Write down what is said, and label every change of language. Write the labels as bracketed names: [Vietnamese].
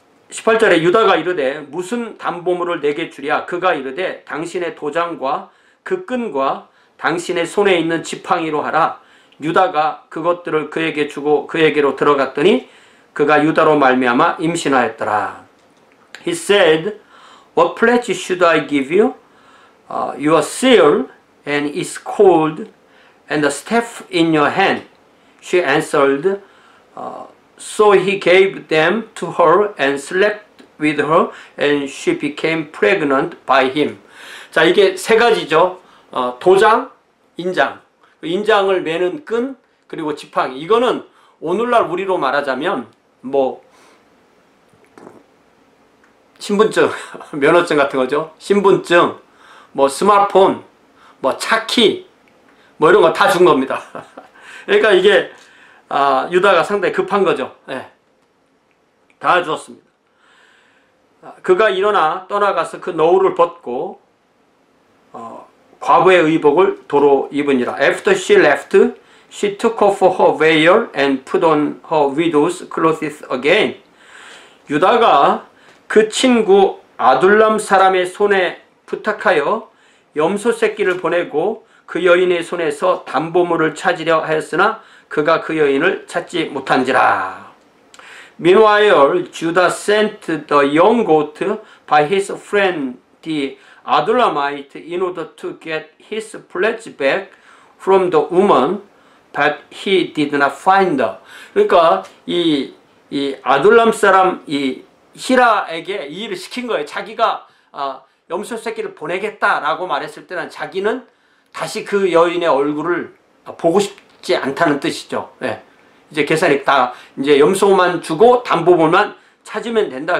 [Korean] 18절에 유다가 이르되 무슨 담보물을 내게 주랴. 그가 이르되 당신의 도장과 그 끈과 당신의 손에 있는 지팡이로 하라. 유다가 그것들을 그에게 주고 그에게로 들어갔더니 그가 유다로 말미암아 임신하였더라. [English] He said, What pledge should I give you? Your seal and its cord and the staff in your hand. She answered, So he gave them to her and slept with her and she became pregnant by him. [Korean] 자, 이게 세 가지죠. 도장, 인장. 인장을 매는 끈, 그리고 지팡이. 이거는 오늘날 우리로 말하자면 뭐 신분증, 면허증 같은 거죠. 신분증, 뭐 스마트폰, 뭐 차키, 뭐 이런 거 다 준 겁니다. 그러니까 이게 유다가 상당히 급한 거죠. 네. 다 주었습니다. 그가 일어나 떠나가서 그 너울을 벗고 과부의 의복을 도로 입으니라. [English] After she left, she took off her veil and put on her widow's clothes again. [Korean] 유다가 그 친구 아둘람 사람의 손에 부탁하여 염소 새끼를 보내고 그 여인의 손에서 담보물을 찾으려 하였으나 그가 그 여인을 찾지 못한지라. [English] Meanwhile, Judah sent the young goat by his friend the Adullamite in order to get his pledge back from the woman, but he did not find her. [Korean] 그러니까 이 아둘람 사람 이 히라에게 이 일을 시킨 거예요. 자기가 염소 새끼를 보내겠다라고 말했을 때는 자기는 다시 그 여인의 얼굴을 보고 싶지 않다는 뜻이죠. 네. 이제 계산이 다 이제 염소만 주고 담보물만 찾으면 된다.